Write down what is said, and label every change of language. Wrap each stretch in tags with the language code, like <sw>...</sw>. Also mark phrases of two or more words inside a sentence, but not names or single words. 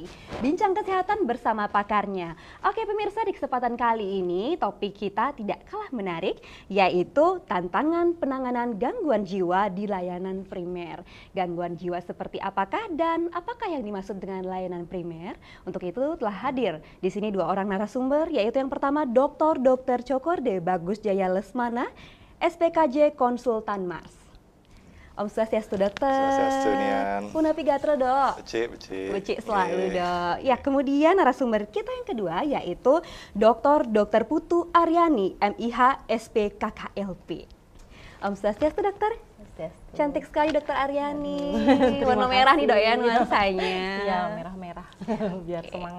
<id>Bincang kesehatan bersama pakarnya. Oke pemirsa, di kesempatan kali ini topik kita tidak kalah menarik, yaitu tantangan penanganan gangguan jiwa di layanan primer. Gangguan jiwa seperti apakah dan apakah yang dimaksud dengan layanan primer? Untuk itu telah hadir di sini dua orang narasumber, yaitu yang pertama Dr. Cokorde Bagus Jaya Lesmana, SPKJ Konsultan Mars. Om Swastiastu dokter. Swastiastu Nian.</id> <ban>Punapi gatra dok. Becik selalu dok.</ban> <id>Ya, kemudian narasumber kita yang kedua yaitu Dr. Putu Aryani, MIH SPKKLP. Om Swastiastu dokter. Swastiastu. Cantik sekali dokter Aryani. Warna merah nih dok ya nuansanya. Iya, merah-merah. Biar semangat.</id>